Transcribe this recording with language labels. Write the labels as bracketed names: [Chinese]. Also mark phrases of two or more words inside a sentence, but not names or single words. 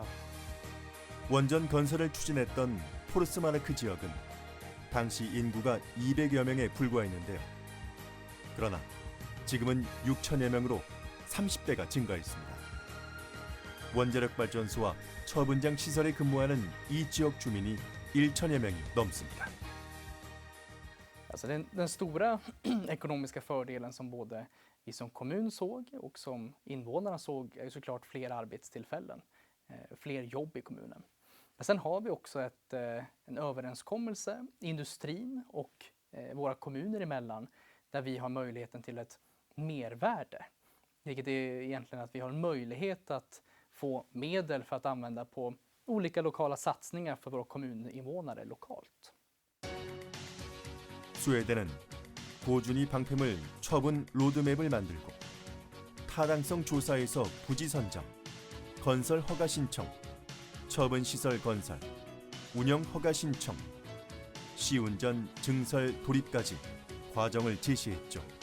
[Korean] 원전 건설을 추진했던 포르스마르크 지역은 당시 인구가 200여 명에 불과했는데요. 그러나 지금은 6천여 명으로 30배가 증가했습니다. 원자력 발전소와 처분장 시설에 근무하는 이 지역 주민이 1천여 명이 넘습니다. [Swedish] Alltså den stora ekonomiska fördelen som både vi som kommun såg och som invånarna såg är såklart fler arbetstillfällen, fler jobb i kommunen. Men sen har vi också en överenskommelse, industrin och våra kommuner emellan, där vi har möjligheten till ett mervärde. Vilket är egentligen att vi har en möjlighet att få medel för att använda på olika lokala satsningar för våra kommuninvånare lokalt. [Korean] 스웨덴은 고준위 방패물 처분 로드맵을 만들고 타당성 조사에서 부지 선정, 건설 허가 신청, 처분 시설 건설, 운영 허가 신청, 시운전 증설 돌입까지 과정을 제시했죠.